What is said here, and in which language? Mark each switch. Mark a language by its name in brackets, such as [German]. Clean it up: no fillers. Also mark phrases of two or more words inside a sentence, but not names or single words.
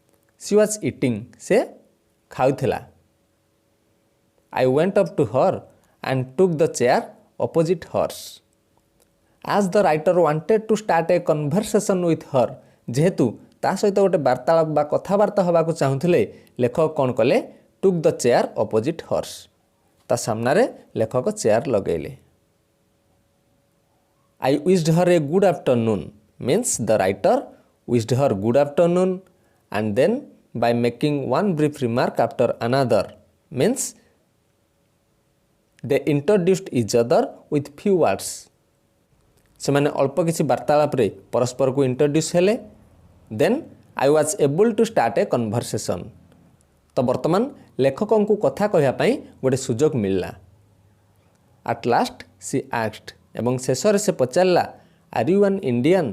[English] She was eating. [Odia] ସେ ଖାଉଥିଲା। [English] I went up to her and took the chair opposite hers. As the writer wanted to start a conversation with her, [Odia] ଯେହେତୁ ତା ସହିତ ଗୋଟେ ବାର୍ତ୍ତାଳାପ ବା କଥାବାର୍ତ୍ତା ହେବାକୁ ଚାହୁଁଥିଲେ ଲେଖକ କ'ଣ କଲେ [English] took the chair opposite hers. [Odia] ତା ସାମ୍ନାରେ ଲେଖକ ଚେୟାର ଲଗେଇଲେ। [English] I wished her a good afternoon means the writer wished her good afternoon and then by making one brief remark after another means they introduced each other with few words. [Odia] ସେମାନେ ଅଳ୍ପ କିଛି ବାର୍ତ୍ତାଳାପରେ ପରସ୍ପରକୁ ଇଣ୍ଟ୍ରୋଡ୍ୟୁସ୍ ହେଲେ। [English] then I was able to start a conversation. [Odia] ତ ବର୍ତ୍ତମାନ ଲେଖକଙ୍କୁ କଥା କହିବା ପାଇଁ ଗୋଟେ ସୁଯୋଗ ମିଳିଲା। [English] at last she asked [Odia] ଏବଂ ଶେଷରେ ସେ ପଚାରିଲା [English] are you an Indian?